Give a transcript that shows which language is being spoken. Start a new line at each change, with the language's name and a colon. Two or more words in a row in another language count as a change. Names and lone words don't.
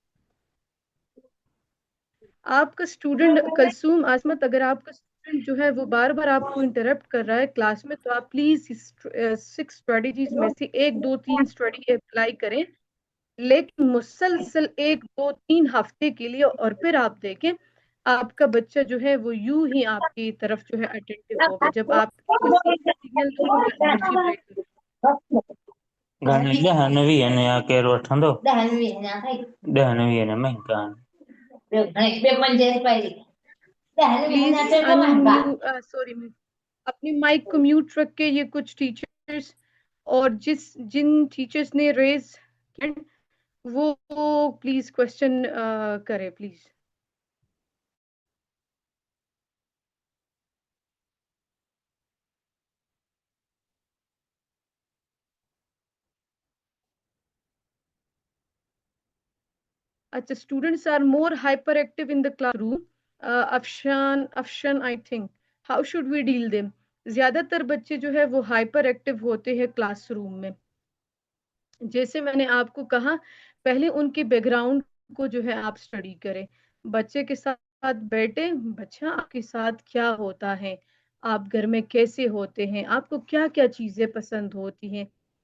Urdu: آپ کا اسٹوڈنٹ کلثوم عصمت، اگر آپ کا اسٹوڈنٹ جو ہے وہ بار بار آپ کو انٹرپٹ کر رہا ہے کلاس میں، تو آپ پلیز 6 اسٹریٹجیز میں سے 1 2 3
English: strategy apply
Urdu: کریں، لیکن مسلسل 1 2 3 ہفتے کے لیے، اور پھر آپ دیکھیں آپ کا بچہ جو ہے وہ یوں ہی آپ کی طرف جو ہے اٹینٹو ہوگا. جب آپ سگنل دو گے یا
English: energy break.
Sindhi: ॾहनि वीहनि या केरु वठंदो? ॾहनि वीहनि महांगा आहिनि। ॿियो 5 रुपए
English: please unmute sorry,
Urdu: اپنی مائیک کو میوٹ رکھ کے، یہ کچھ ٹیچرز اور جن ٹیچرز نے ریز وہ پلیز کویسچن کریں پلیز.
English: अच्छा, students are more hyper active in the classroom। Afshan I think, how should we deal them?
Urdu: زیادہ تر بچے جو ہے وہ
English: hyper active
Urdu: ہوتے ہیں کلاس روم میں. جیسے میں نے آپ کو کہا، پہلے ان کے بیک گراؤنڈ کو جو ہے آپ اسٹڈی کریں. بچے کے ساتھ بیٹھے، بچہ آپ کے ساتھ کیا ہوتا ہے، آپ گھر میں کیسے ہوتے ہیں، آپ کو کیا کیا چیزیں پسند ہوتی ہیں.